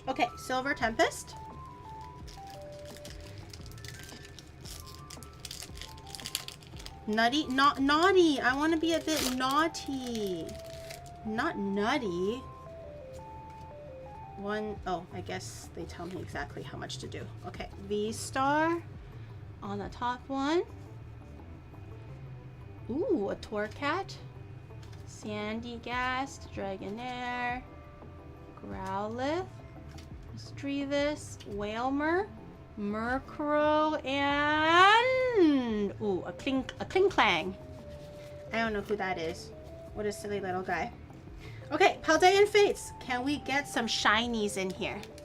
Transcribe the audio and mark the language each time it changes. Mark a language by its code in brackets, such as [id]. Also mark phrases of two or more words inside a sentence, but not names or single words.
[en] Okay, Silver Tempest. Nutty, not naughty. I want to be a bit naughty. Not nutty. Oh, I guess they tell me exactly how much to do. Okay, V-Star on the top one. Ooh, a Torcat. Sandygast, Dragonair, Growlithe, Strevis, Wailmer, Murkrow, and ooh, a Klinklang. I don't know who that is. What a silly little guy. Okay, Paldean Fates. Can we get some shinies in here?